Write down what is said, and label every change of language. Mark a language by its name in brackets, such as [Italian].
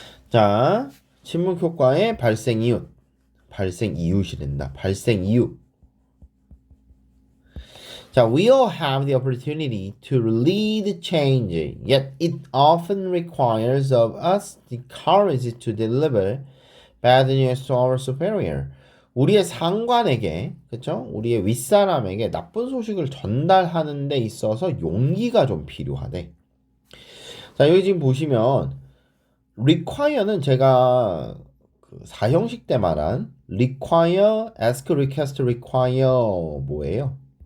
[Korean] 자, 침묵 효과의 발생 이웃이 된다. 발생 이유. [English] 자, we all have the opportunity to lead change, yet it often requires of us the courage to deliver bad news to our superior. [Korean] 우리의 상관에게, 그쵸? 우리의 윗사람에게 나쁜 소식을 전달하는 데 있어서 용기가 좀 필요하대. 자, 여기 지금 보시면 require는 제가 그 4형식 때 말한 require, ask, request, require 뭐예요?